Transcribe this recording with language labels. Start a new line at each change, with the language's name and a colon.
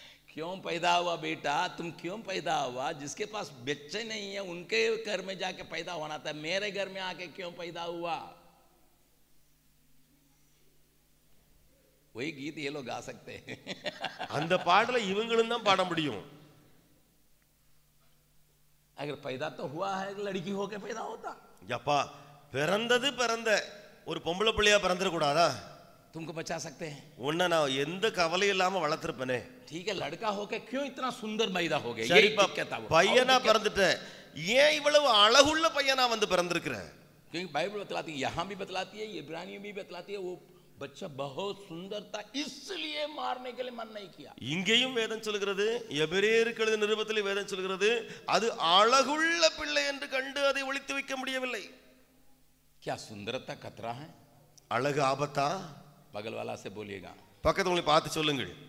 Hindi: क्यों पैदा हुआ बेटा, तुम क्यों पैदा हुआ? जिसके पास बच्चे नहीं है उनके घर में जाके पैदा होना था, मेरे घर में आके क्यों पैदा हुआ? वही गीत ये लोग गा सकते हैं.
Tamil: அந்த பாடலை இவங்களும் தான் பாட முடியும்.
Hindi: अगर पैदा तो हुआ है लड़की होके पैदा होता.
Tamil: யப்பா பிறந்த ஒரு பொம்பளை பிள்ளையா பிறந்துட கூடாதா?
Hindi: तुमको बचा सकते हैं.
Tamil: உன்னை நான் எந்த கவலையும் இல்லாம வளர்த்திருப்பேனே.
Hindi: ठीक है लड़का होके क्यों इतना सुंदर पैदा हो गया?
Tamil: சரிப்பா பையனா பிறந்துட்ட, ஏன் இவ்வளவு அழகுள்ள பையனா வந்து பிறந்திருக்கிற?
Hindi: क्योंकि बाइबल बतलाती है, यहाँ भी बतलाती है, इब्रानियों भी बतलाती है, वो बच्चा बहुत सुंदर था इसलिए मारने के लिए मन नहीं किया.
Tamil: இங்கேயும் வேதம் சொல்கிறது, எபிரேயருக்கு எழுதின நிருபத்திலே வேதம் சொல்கிறது, அது அழகுள்ள பிள்ளை என்று கண்டு அதை ஒளித்து வைக்க முடியவில்லை.
Hindi: क्या सुंदरता खतरा है?
Tamil: அழகு ஆபத்தா?
Hindi: बगल वाला से बोलिएगा,
Tamil: பக்கத்துல உங்களை பார்த்து சொல்லுங்கள்.